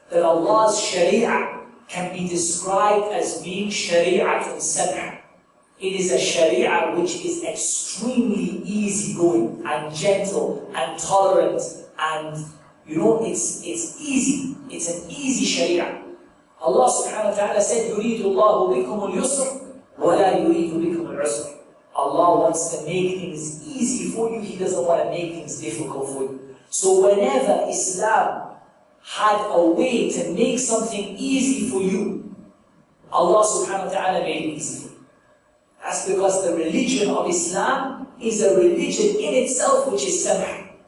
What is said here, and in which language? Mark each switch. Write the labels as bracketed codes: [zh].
[en] That Allah's Sharia can be described as being Shari'atun Samah. It is a Sharia which is extremely easygoing and gentle and tolerant, and it's easy. It's an easy Sharia. [ar] Allah subhanahu wa ta'ala [en] said, [ar] يُرِيدُ اللَّهُ بِكُمُ الْيُسْرِ وَلَا يُرِيدُ بِكُمُ الْعُسْرِ. [en] Allah wants to make things easy for you. He doesn't want to make things difficult for you. So whenever Islam had a way to make something easy for you, Allah subhanahu wa ta'ala made it easy for you. That's because the religion of Islam is a religion in itself which is samah.